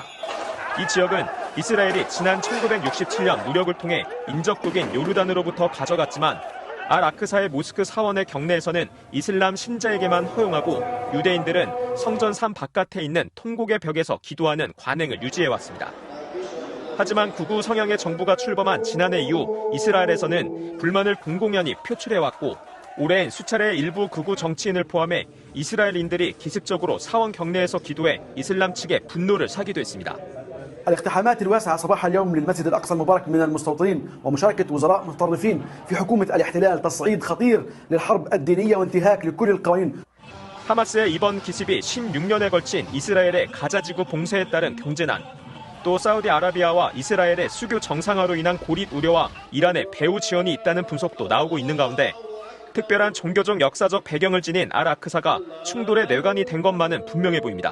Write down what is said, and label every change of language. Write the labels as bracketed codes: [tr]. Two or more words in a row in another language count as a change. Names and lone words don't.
[ko] 이 지역은 이스라엘이 지난 1967년 무력을 통해 인접국인 요르단으로부터 가져갔지만 알-아크사의 모스크 사원의 경내에서는 이슬람 신자에게만 허용하고 유대인들은 성전 산 바깥에 있는 통곡의 벽에서 기도하는 관행을 유지해왔습니다. 하지만 극우 성향의 정부가 출범한 지난해 이후 이스라엘에서는 불만을 공공연히 표출해왔고 올해엔 수차례 일부 극우 정치인을 포함해 이스라엘인들이 기습적으로 사원 경내에서 기도해 이슬람 측의 분노를 사기도 했습니다. [ar] الاقتحامات الواسعة صباح اليوم للمسجد الأقصى المبارك من المستوطنين ومشاركة وزراء متطرفين في حكومة الاحتلال تصعيد خطير للحرب الدينية وانتهاك لكل القوانين. [ko] 하마스의 이번 기습이 16년에 걸친 이스라엘의 가자지구 봉쇄에 따른 경제난, 또 사우디아라비아와 이스라엘의 수교 정상화로 인한 고립 우려와 이란의 배후 지원이 있다는 분석도 나오고 있는 가운데 특별한 종교적 역사적 배경을 지닌 알-아크사가 충돌의 뇌관이 된 것만은 분명해 보입니다.